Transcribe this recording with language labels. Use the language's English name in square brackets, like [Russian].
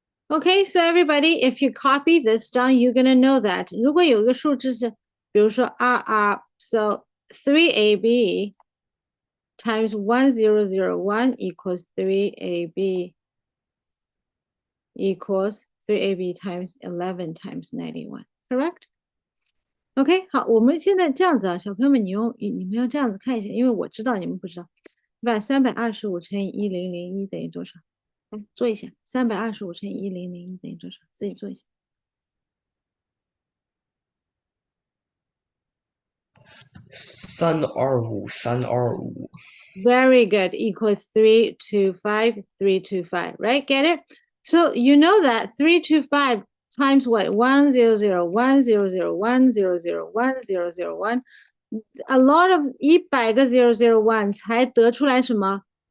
[English] Okay, so everybody, if you copy this down, you're gonna know that [Chinese] 如果有一个数字是，比如说 [English] so 3ab times 1001 equals 3ab equals 3ab times 11 times 91, correct? [Chinese] OK, 好，我们现在这样子啊，小朋友们，你们要这样子看一下，因为我知道你们不知道，把325乘以1001等于多少？来做一下，325乘以1001等于多少？自己做一下。 325 [English] Very good. Equals 325, 325, right? Get it? So you know that 325 times what? 100, 100, 100, 1001. A lot of [Chinese] 100个001才得出来什么？